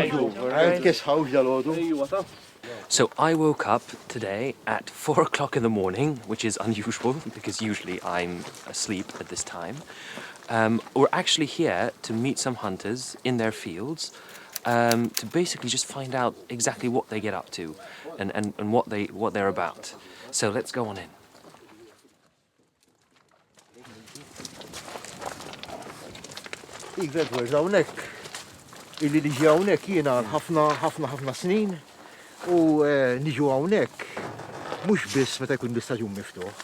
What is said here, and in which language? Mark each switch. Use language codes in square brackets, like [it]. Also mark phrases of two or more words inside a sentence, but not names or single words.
[en] So I woke up today at 4 o'clock in the morning, which is unusual because usually I'm asleep at this time. We're actually here to meet some hunters in their fields to basically just find out exactly what they get up to and what they're about. So let's go on in. [mt] Illi niġi hawnhekk jiena ħafna snin u niġu hawnhekk mhux biss meta jkun l-istaġun miftuħ.